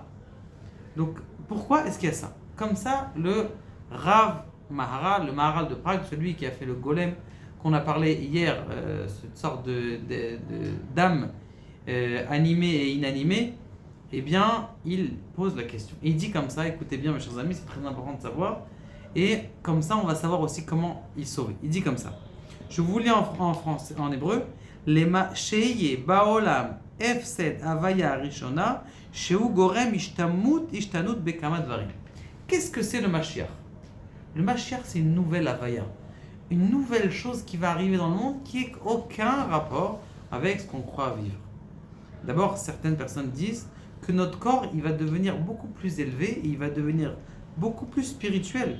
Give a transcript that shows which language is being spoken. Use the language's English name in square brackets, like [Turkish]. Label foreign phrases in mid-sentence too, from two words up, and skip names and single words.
[French] Donc pourquoi est-ce qu'il y a ça? Comme ça, le Rav Maharal, le Maharal de Prague, celui qui a fait le golem qu'on a parlé hier, cette sorte d'âme animée et inanimée, eh bien, il pose la question. Et il dit comme ça, écoutez bien mes chers amis, c'est très important de savoir, et comme ça on va savoir aussi comment il sauve. Il dit comme ça, je vous lis en français, en hébreu, [Hebrew] למה שיהיה בעולם הפסד הוויה ראשונה שהוא גורם השתנות בכמה דברים. [French] Qu'est-ce que c'est le Mashiach? Le Mashiach, c'est une nouvelle Havaya, une nouvelle chose qui va arriver dans le monde qui n'a aucun rapport avec ce qu'on croit vivre. D'abord, certaines personnes disent que notre corps, il va devenir beaucoup plus élevé et il va devenir beaucoup plus spirituel.